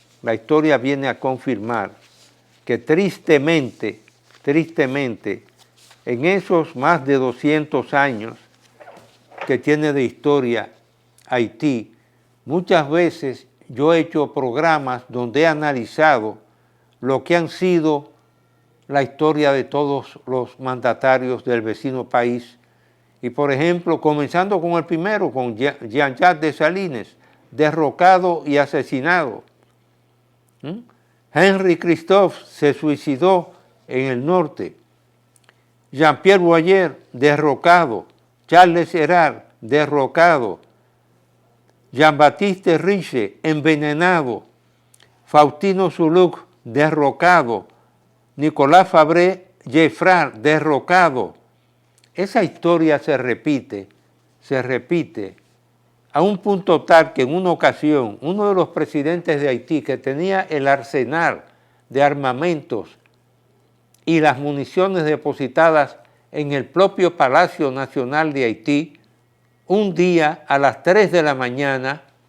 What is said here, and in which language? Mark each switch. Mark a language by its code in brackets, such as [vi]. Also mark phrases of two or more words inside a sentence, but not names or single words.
[es] que tristemente, en esos más de 200 años que tiene de historia Haití, muchas veces yo he hecho programas donde he analizado lo que han sido la historia de todos los mandatarios del vecino país. Y por ejemplo, comenzando con el primero, con Jean-Jacques Dessalines, derrocado y asesinado. Henri Christophe se suicidó en el norte. Jean-Pierre Boyer, derrocado. Charles Hérard, derrocado. Jean-Baptiste Riche, envenenado. Faustino Sulluc, derrocado. Nicolas Fabre-Geffrard, derrocado. Esa historia se repite a un punto tal que en una ocasión uno de los presidentes de Haití, que tenía el arsenal de armamentos y las municiones depositadas en el propio Palacio Nacional de Haití, un día a las 3 de la mañana